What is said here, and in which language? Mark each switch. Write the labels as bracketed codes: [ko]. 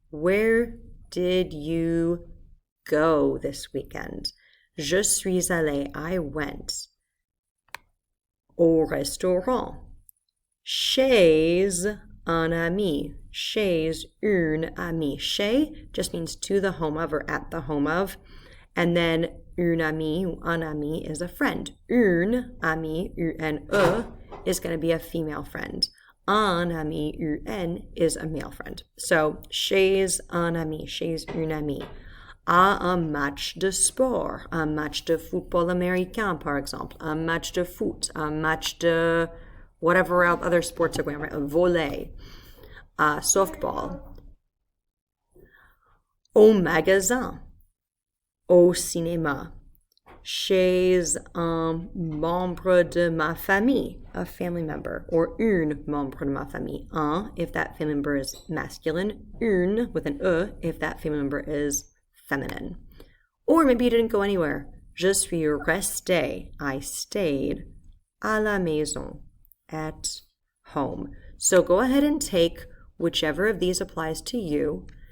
[en] Where did you go this weekend? [fr] Je suis allé, [en] I went. [fr] Au restaurant. Chez un ami. Chez une amie. [en] Chez just means to the home of or at the home of. And then [fr] une amie, un ami [en] is a friend. [fr] Une amie, [en] une is going to be a female friend. [fr] Un ami, [en] une is a male friend. So, [fr] chez un ami, chez une amie. À un match de sport, un match de football américain, par exemple, un match de foot, un match de [en] whatever other sports are going on, right? [fr] Volley, softball. Au magasin, au cinéma, chez un membre de ma famille, [en] a family member, [fr] or une membre de ma famille. [en] Un, if that family member is masculine, une, with an e, if that family member is feminine. Or maybe you didn't go anywhere. [fr] Je suis resté, [en] I stayed, [fr] à la maison, [en] at home. So go ahead and take whichever of these applies to you.